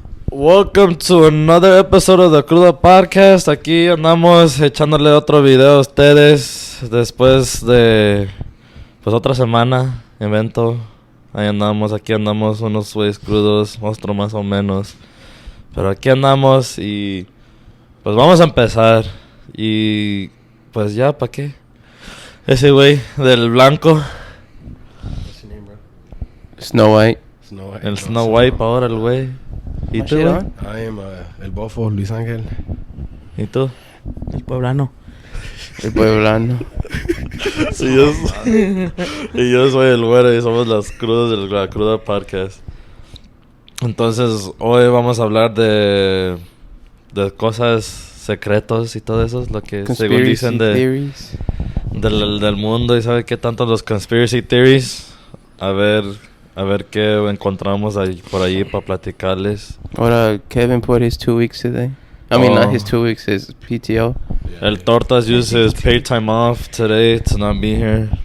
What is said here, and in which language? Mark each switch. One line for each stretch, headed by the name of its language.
English: Welcome to another episode of the Cruda podcast.
Spanish: Aquí andamos echándole otro video a ustedes después de pues otra semana, evento. Ahí andamos, aquí andamos unos güeyes crudos, otro más o menos. Pero aquí andamos y pues vamos a empezar. Y pues ya, ¿para qué? Ese güey del blanco.
English: What's your name, bro? Snow White. Snow White.
Spanish: El Snow White ahora el güey. ¿Y tú, güey?
English: I am el bofo, Luis Ángel.
Spanish: ¿Y tú? El poblano. El pueblano. Sí, y yo soy el güero y somos las crudas de la Cruda podcast. Entonces, hoy vamos a hablar de cosas secretos y todo eso, es lo que según dicen del mundo. Y sabe qué tanto los
English: conspiracy theories.
Spanish: A ver qué encontramos ahí, por ahí para platicarles.
English: Ahora Kevin put his 2 weeks today. I mean, not his 2 weeks, his PTO. El Tortas used his paid time off today to not be here.